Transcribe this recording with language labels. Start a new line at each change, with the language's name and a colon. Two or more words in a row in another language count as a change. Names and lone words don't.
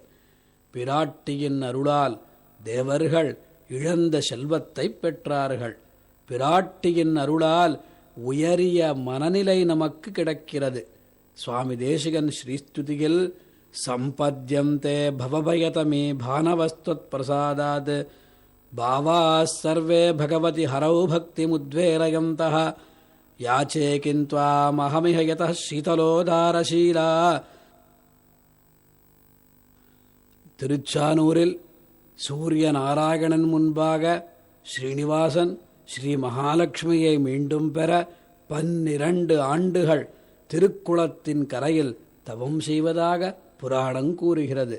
Tamil: பிராட்டியின் அருளால் தேவர்கள் இழந்த செல்வத்தை பெற்றார்கள். பிராட்டியின் அருளால் உயரிய மனநிலை நமக்கு கிடைக்கிறது. சுவாமி தேசிகன் ஸ்ரீஸ்துதியில்
Sanskrit: सम्पद्यन्ते भवभयतमे भानवस्त्वत् प्रसादात् பாவாः सर्वे भगवति हरौ भक्तिमुद्वेलयन्तः याचे किन्त्वामहमिह यतः शीतलोदारशीला.
Tamil: திருச்சானூரில் சூரிய நாராயணன் முன்பாக ஸ்ரீனிவாசன் ஸ்ரீ மகாலட்சுமியை மீண்டும் பெற 12 ஆண்டுகள் திருக்குளத்தின் கரையில் தவம் செய்வதாக புராணம் கூறுகிறது.